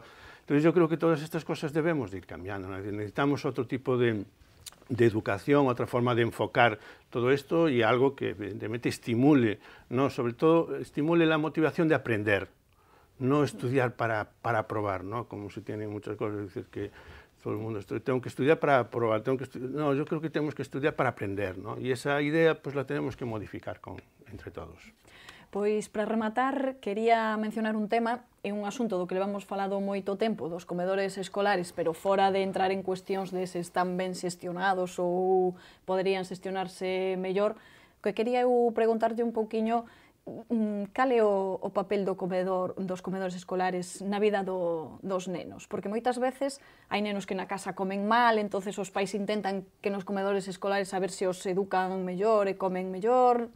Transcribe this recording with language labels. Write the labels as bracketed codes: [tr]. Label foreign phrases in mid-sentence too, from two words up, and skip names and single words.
[es] Entonces yo creo que todas estas cosas debemos de ir cambiando, ¿no? Necesitamos otro tipo de educación, otra forma de enfocar todo esto y algo que evidentemente estimule, ¿no? Sobre todo estimule la motivación de aprender, no estudiar para aprobar, ¿no? Como se tiene muchas cosas, es decir, que todo el mundo, tengo que estudiar para aprobar, no, yo creo que tenemos que estudiar para aprender, ¿no? Y esa idea pues la tenemos que modificar entre todos. [gl] Pois, para rematar, quería mencionar un tema, é un asunto do que levamos falado moito tempo, dos comedores escolares, pero fora de entrar en cuestións de se están ben xestionados ou poderían xestionarse mellor, que quería eu preguntarlle un pouquiño cal é o papel dos comedores escolares na vida dos nenos, porque moitas veces hai nenos que na casa comen mal, entonces os pais intentan que nos comedores escolares a ver se os educan mellor e comen mellor.